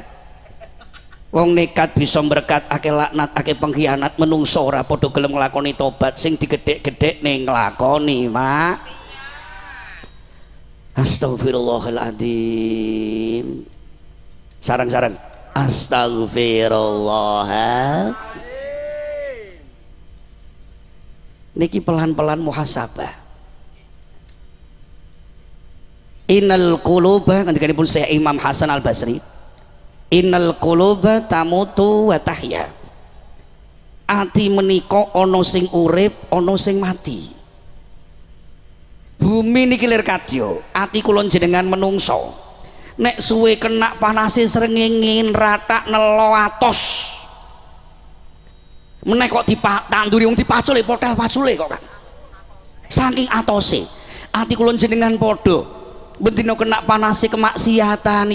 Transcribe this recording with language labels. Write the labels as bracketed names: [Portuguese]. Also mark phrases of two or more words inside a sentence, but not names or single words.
[Javanese] Wong nekat bisa berkat, akeh laknat, akeh pengkhianat, menungso ora padha gelem nglakoni tobat, sing digedhek-gedhek ning nglakoni, Mak. [Arabic] أستغفر الله العظيم. [Javanese] Sarang-sarang. Astagfirullah. Niki pelan-pelan muhasabah. [Arabic] إن القلوب, kandikanipun Syekh Imam Hasan Al Basri, إن القلوب تموت وتحيا. [Javanese] Ati menika ana sing urip, ana sing mati. Bumi niki lir kadya, ati kula jenengan menungso nek suwe kena panase srengenge ratak nelo atos meneh kok ditanduri wong dipacul potel pacule kok kan saking atose ati kula jenengan padha bendina kena panase kemaksiatan.